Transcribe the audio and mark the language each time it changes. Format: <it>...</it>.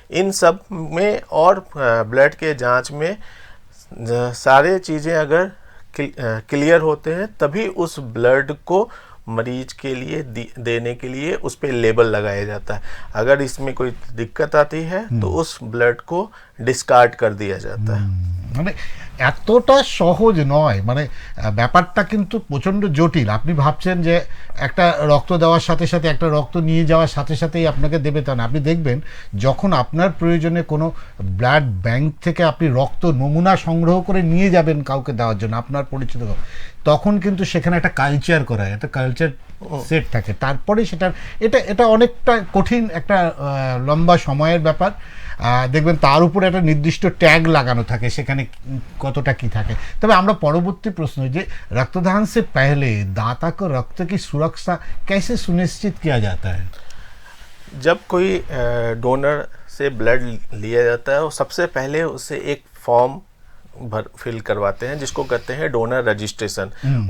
<hi>इन सब में और ब्लड के जांच में सारे चीज़ें अगर क्लियर होते हैं तभी उस ब्लड को मरीज के लिए देने के लिए उस पर लेबल लगाया जाता है। अगर इसमें कोई दिक्कत आती है तो उस ब्लड को डिस्कार्ड कर दिया जाता है।</hi> <bn>মানে এতটা সহজ নয়, মানে ব্যাপারটা কিন্তু প্রচণ্ড জটিল। আপনি ভাবছেন যে একটা রক্ত দেওয়ার সাথে সাথে, একটা রক্ত নিয়ে যাওয়ার সাথে সাথেই আপনাকে দেবে তা না। আপনি দেখবেন যখন আপনার প্রয়োজনে কোনো ব্লাড ব্যাংক থেকে আপনি রক্ত নমুনা সংগ্রহ করে নিয়ে যাবেন কাউকে দেওয়ার জন্য, আপনার পরিচিত, তখন কিন্তু সেখানে একটা কালচার করা হয়, একটা কালচার সেট থাকে, তারপরে সেটার এটা অনেকটা কঠিন, একটা লম্বা সময়ের ব্যাপার। দেখবেন তার উপরে একটা নির্দিষ্ট ট্যাগ লাগানো থাকে, সেখানে কতটা কি থাকে। তবে আমরা পরবর্তী প্রশ্ন, যে</bn> <hi>रक्तदान से पहले दाता को रक्त की सुरक्षा कैसे सुनिश्चित किया जाता है? जब कोई डोनर से ब्लड लिया जाता है, सबसे पहले उससे एक फॉर्म फिल करवाते हैं जिसको कहते हैं डोनर रजिस्ट्रेशन।</hi>